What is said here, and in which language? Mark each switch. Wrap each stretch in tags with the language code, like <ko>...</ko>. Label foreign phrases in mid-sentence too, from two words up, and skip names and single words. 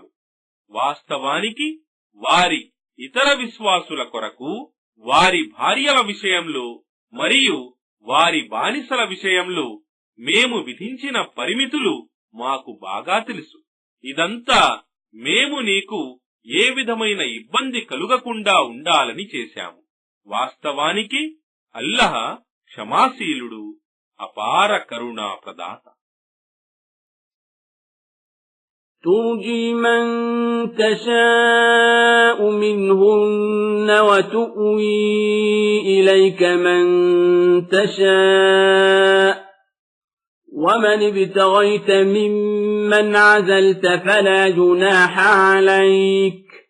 <te>వాస్తవానికి వారి ఇతర విశ్వాసుల కొరకు వారి భార్యల విషయంలో మరియు వారి బానిసల విషయంలో మేము విధించిన పరిమితులు మాకు బాగా తెలుసు. ఇదంతా మేము నీకు ఏ విధమైన ఇబ్బంది కలుగకుండా ఉండాలని చేశాము. వాస్తవానికి అల్లహ క్షమాశీలుడు, అపార కరుణా ప్రదాత.</te> <ar>ترجي من تشاء منهن وتؤوي إليك من تشاء ومن ابتغيت ممن عزلت فلا جناح عليك</ar>